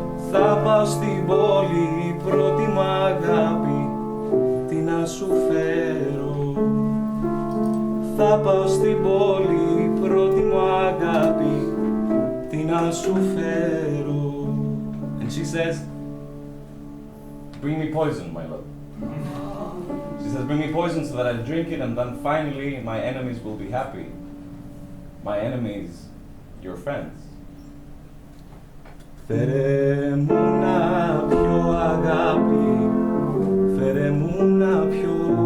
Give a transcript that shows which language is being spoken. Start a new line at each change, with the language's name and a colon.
Greek: Θα πάω στην πόλη, πρώτη μου αγάπη, τι να σου φέρω. Θα πάω στην πόλη, πρώτη μου αγάπη, τι να σου φέρω.
English: And she says, bring me poison, my love. She says, bring me poison so that I drink it and then finally my enemies will be happy. My enemies, your friends.
Greek: Φέρε μου να πιω αγάπη, φέρε μου να πιω.